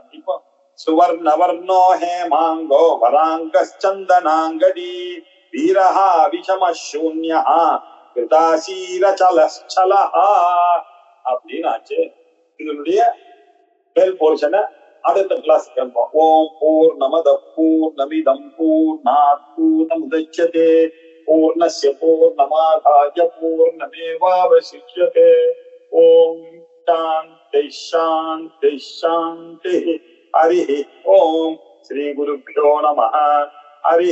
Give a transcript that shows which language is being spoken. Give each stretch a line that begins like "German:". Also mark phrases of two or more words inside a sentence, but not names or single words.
Sanskrit: இப்போ सुवर्णवर्णो हेमाङ्गो वराङ्गश्चन्दनाङ्गदी वीरहा विषमशून्यः घृताशीरचलः
Tamil: அப்படின்னு ஆச்சு. இதனுடைய மேல் போர்ஷனை அடுத்த கிளாஸ் கேட்போம்.
Sanskrit: ॐ पूर्णमदः पूर्णमिदं पूर्णात् पूर्णमुदच्यते पूर्णस्य पूर्णमादाय पूर्णमेवावशिष्यते. ॐ शान्तिः शान्तिः शान्तिः. हरिः ॐ श्री गुरुभ्यो नमः.